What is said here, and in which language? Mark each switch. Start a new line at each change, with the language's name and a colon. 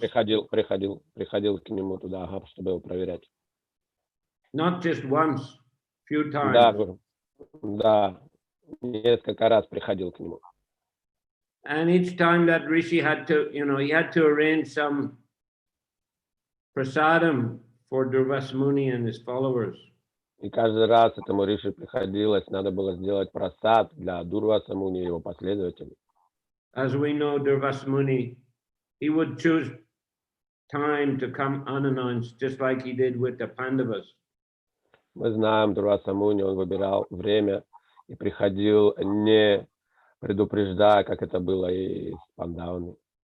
Russian: Приходил к нему туда, чтобы его проверять.
English: Not just once, few times.
Russian: Да, несколько раз приходил к нему.
English: And each time that rishi had to, he had to arrange some prasadam for Durvasa Muni and his followers.
Russian: И каждый раз этому риши приходилось, надо было сделать прасад для Дурваса Муни и его последователей.
English: As we know, Durvasa Muni, he would choose time to come unannounced, just like he did with the Pandavas.
Russian: Мы знаем, Дурваса Муни, он выбирал время и приходил не предупреждая, как это было и с пандавами.